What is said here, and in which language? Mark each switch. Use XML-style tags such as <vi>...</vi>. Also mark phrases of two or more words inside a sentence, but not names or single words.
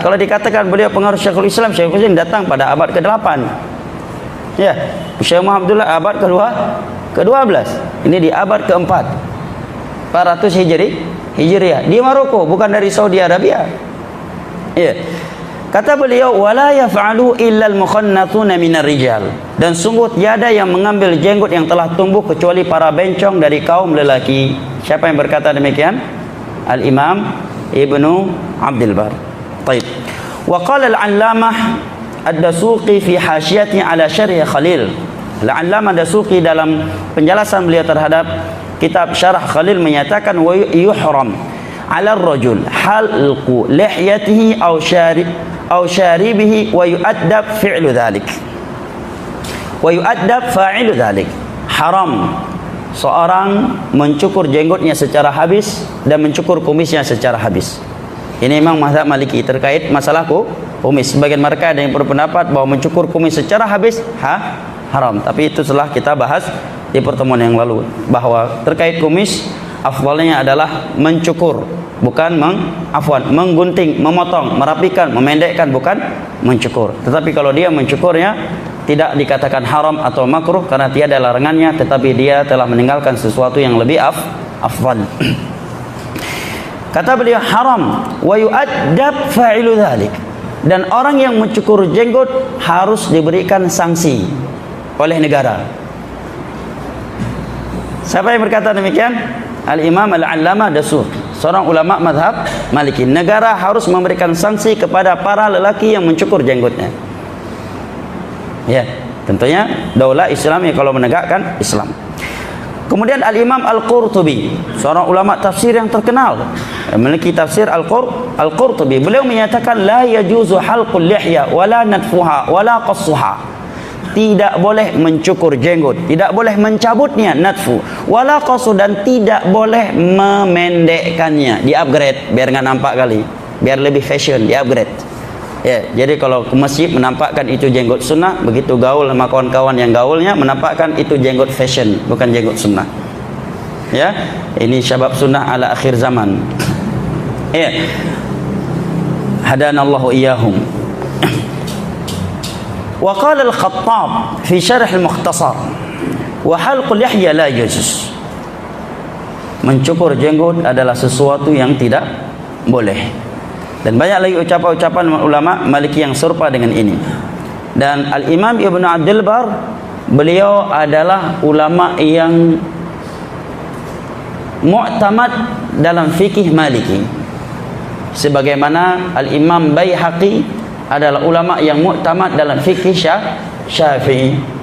<id>Kalau dikatakan beliau pengaruh Syekhul Islam datang pada abad ke-8. Ya, Syekh Muhammad Abdullah abad ke-12. Ini di abad keempat. 400 Hijriah di Maroko, bukan dari Saudi Arabia. Ya. Kata beliau,</id> <ar>ولا يفعل إلا المخنثون من الرجال.</ar> <id>Dan sungguh tiada yang mengambil jenggot yang telah tumbuh kecuali para bencong dari kaum lelaki. Siapa yang berkata demikian? Al-Imam Ibnu Abdul Bar. Baik.</id> <ar>وقال العلامة الدسوقي في حاشيته على شرح خليل.</ar> <id>Al-'allamah Dasuqi dalam penjelasan beliau terhadap kitab Syarah Khalil menyatakan</id> <ar>ويحرم على الرجل حلق لحيته أو شاربه ويؤدب فعل ذلك. ويؤدب فاعل ذلك.</ar> <id>Haram seorang mencukur jenggotnya secara habis dan mencukur kumisnya secara habis. Ini memang mazhab Maliki terkait masalah kumis. Sebagian mereka ada yang berpendapat bahwa mencukur kumis secara habis haram. Tapi itu telah kita bahas di pertemuan yang lalu, bahwa terkait kumis afdalnya adalah mencukur, bukan menggunting, memotong, merapikan, memendekkan, bukan mencukur. Tetapi kalau dia mencukurnya tidak dikatakan haram atau makruh karena tiada larangannya, tetapi dia telah meninggalkan sesuatu yang lebih afdal. Kata beliau,</id> <ar>حرام ويؤدب فاعل ذلك.</ar> <id>Dan orang yang mencukur jenggot harus diberikan sanksi oleh negara. Siapa yang berkata demikian? Al-Imam Al-'Allamah Dasuqi, seorang ulama mazhab Maliki. Negara harus memberikan sanksi kepada para lelaki yang mencukur jenggotnya. Ya, tentunya daulah Islam yang kalau menegakkan Islam. Kemudian Al-Imam Al-Qurtubi, seorang ulama tafsir yang terkenal, memiliki tafsir Al-Qurtubi. Beliau menyatakan</id> <ar>لا يجوز حلق اللحية ولا نتفها ولا قصها.</ar> <id>Tidak boleh mencukur jenggot, tidak boleh mencabutnya,</id> <ar>نتف، ولا قص,</ar> <id>dan tidak boleh memendekkannya, di-upgrade biar enggak nampak kali, biar lebih fashion, di-upgrade. Ya, jadi kalau ke masjid menampakkan itu jenggot sunnah, begitu gaul sama kawan-kawan yang gaulnya menampakkan itu jenggot fashion, bukan jenggot sunnah. Ya, ini</id> <ar>شباب سنة على آخر زمان.</ar> <id>Ya,</id> <ar>هدانا الله إياهم. وقال الخطاب في شرح المختصر وحلق اللحية لا يجوز.</ar> <id>Mencukur jenggot adalah sesuatu yang tidak boleh. Dan banyak lagi ucapan-ucapan ulama Maliki yang serupa dengan ini. Dan Al-Imam Ibnu Abdul Bar, beliau adalah ulama yang mu'tamad dalam fikih Maliki, sebagaimana Al-Imam Baihaqi adalah ulama yang mu'tamad dalam fikih Syafi'i.</id>